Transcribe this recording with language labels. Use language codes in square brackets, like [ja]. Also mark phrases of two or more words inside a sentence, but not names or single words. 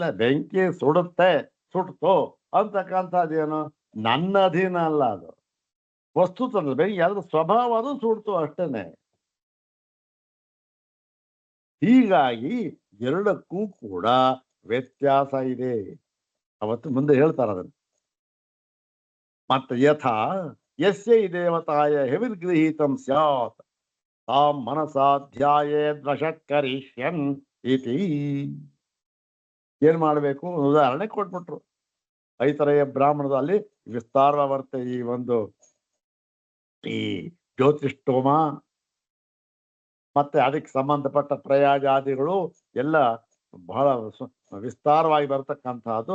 [kn] ಬೆಂಕಿ ಸುಡುತ್ತೆ, ಸುಡ್ತು ಅಂತಕ್ಕಂಥದ್ದೇನು ನನ್ನ ಅಧೀನ ಅಲ್ಲ. ಅದು ವಸ್ತು ತಂದ್ರೆ ಬೆಂಕಿ ಅದ್ರ ಸ್ವಭಾವ, ಅದು ಸುಡ್ತು ಅಷ್ಟೇನೆ. ಹೀಗಾಗಿ ಎರಡಕ್ಕೂ ಕೂಡ ವ್ಯತ್ಯಾಸ ಇದೆ. ಅವತ್ತು ಮುಂದೆ ಹೇಳ್ತಾರೆ ಅದನ್ನು. [sa] ಮತ್ತೆ ಯಥಾ ಯಸ್ಯ ದೇವತಾಯ ಹೆವಿರ್ಗೃಹೀತಂ ಸ್ಯಾತ್ ತಾಂ ಮನಸಾಧ್ಯಾಯೇ ದ್ವಷತ್ಕರಿಷ್ಯನ್ ಇತಿ. [kn] ಏನ್ ಮಾಡ್ಬೇಕು ಉದಾಹರಣೆ ಕೊಟ್ಬಿಟ್ರು. ಐತರೆಯ ಬ್ರಾಹ್ಮಣದಲ್ಲಿ ವಿಸ್ತಾರವರ್ತೆ ಈ ಜ್ಯೋತಿಷ್ಠೋಮ ಮತ್ತೆ ಅದಕ್ಕೆ ಸಂಬಂಧಪಟ್ಟ ಪ್ರಯಾಗಾದಿಗಳು ಎಲ್ಲ ಬಹಳ ವಿಸ್ತಾರವಾಗಿ ಬರ್ತಕ್ಕಂಥದ್ದು.